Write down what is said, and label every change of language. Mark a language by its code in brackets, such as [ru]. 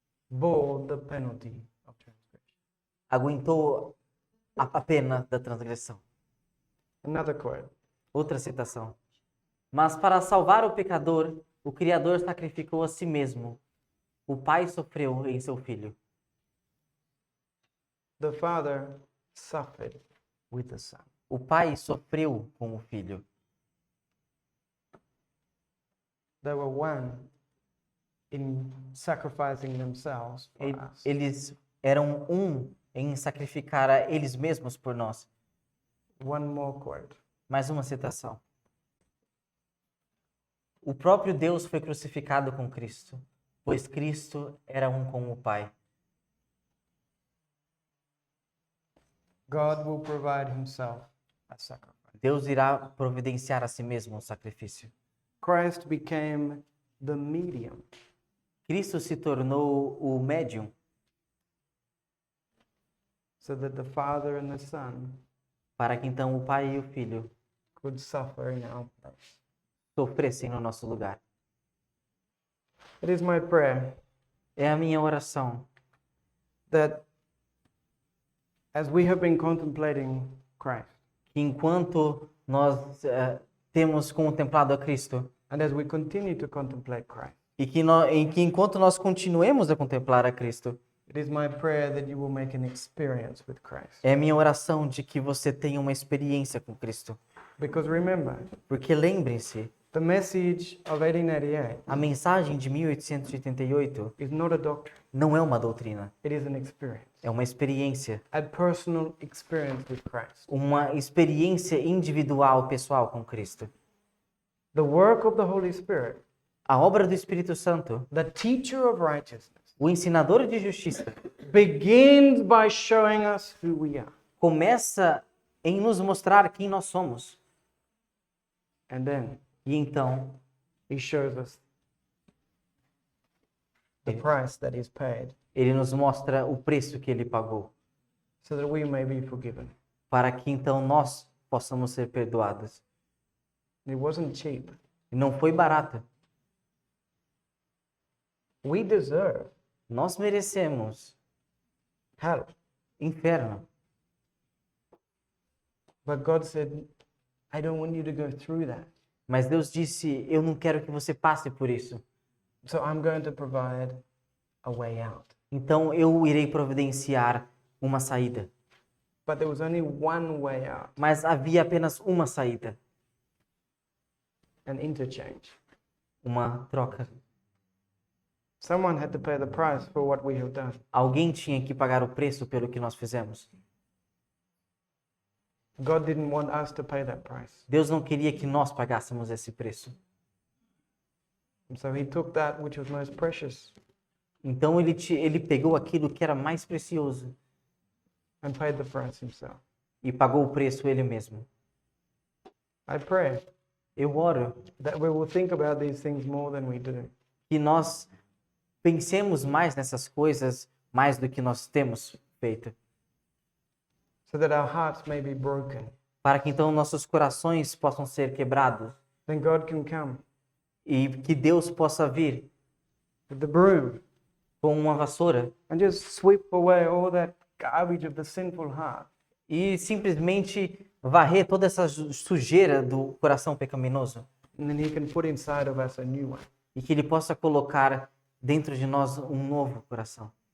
[en] bore the penalty of transgression. [pt] aguentou a pena da transgressão. [en] Another quote. [pt] Outra citação. Mas para salvar o pecador, o Criador sacrificou a si mesmo. O Pai sofreu em seu Filho. [en] The Father suffered with the Son. [pt] O Pai sofreu com o Filho. [en] They were one in sacrificing themselves for us. [pt] Eles eram um em sacrificar a eles mesmos por nós. [en] One more quote. [pt] Mais uma citação. O próprio Deus foi crucificado com Cristo, pois Cristo era um com o Pai. [en] God will provide himself a sacrifice. [pt] Deus irá providenciar a si mesmo um sacrifício. [en] Christ became the medium [pt] Cristo se tornou o médium [en] so that the Father and the Son [pt] para que então o Pai e o Filho [en] could suffer in our place. [pt] sofressem no nosso lugar. [en] It is my prayer [pt] É a minha oração [en] that as we have been contemplating Christ [pt] que enquanto nós temos contemplado a Cristo [en] and as we continue to contemplate Christ, [pt] e que, enquanto nós continuemos a contemplar a Cristo, [en] it is my prayer that you will make an experience with Christ. [pt] é a minha oração de que você tenha uma experiência com Cristo. [en] Because remember, [pt] Porque lembrem-se, [en] the message of 1888 [pt] a mensagem de 1888 [en] is not a doctrine, [pt] não é uma doutrina, [en] it is an experience, [pt] é uma experiência, [en] a personal experience with Christ. [pt] uma experiência individual, pessoal com Cristo. [en] The work of the Holy Spirit, [pt] A obra do Espírito Santo, [en] the teacher of righteousness, [pt] o ensinador de justiça, [en] begins by showing us who we are. [pt] começa em nos mostrar quem nós somos. [en] And then [pt] E então, [en] he shows us the price that is paid [pt] ele nos mostra o preço que ele pagou, [en] so that we may be forgiven. [pt] para que então nós possamos ser perdoados. [en] It wasn't cheap. [pt] E não foi barato. [en] We deserve [pt] Nós merecemos [en] hell. [pt] inferno. [en] But God said, I don't want you to go through that. [pt] Mas Deus disse, eu não quero que você passe por isso. [en] So I'm going to provide a way out. [pt] Então eu irei providenciar uma saída. [en] But there was only one way out, [pt] Mas havia apenas uma saída, [en] an interchange. [pt] uma troca. [en] Someone had to pay the price for what we have done. [pt] Alguém tinha que pagar o preço pelo que nós fizemos. [en] God didn't want us to pay that price. [pt] Deus não queria que nós pagássemos esse preço. [en] And so he took that which was most precious [pt] Então ele pegou aquilo que era mais precioso [en] and paid the price himself. [pt] e pagou o preço ele mesmo. [en] I pray [pt] Eu oro [en] that we will think about these things more than we do. [pt] que nós pensemos mais nessas coisas mais do que nós temos feito, [en] So that our hearts may be broken. [pt] para que então nossos corações possam ser quebrados [en] Then God can come [pt] e que Deus possa vir [en] with the broom [pt] com uma vassoura [en] and just sweep away all that garbage of the sinful heart. [pt] e simplesmente varrer toda essa sujeira do coração pecaminoso [en] And then he can put inside of us a new one. [pt] e que ele possa colocar dentro de nós um novo coração.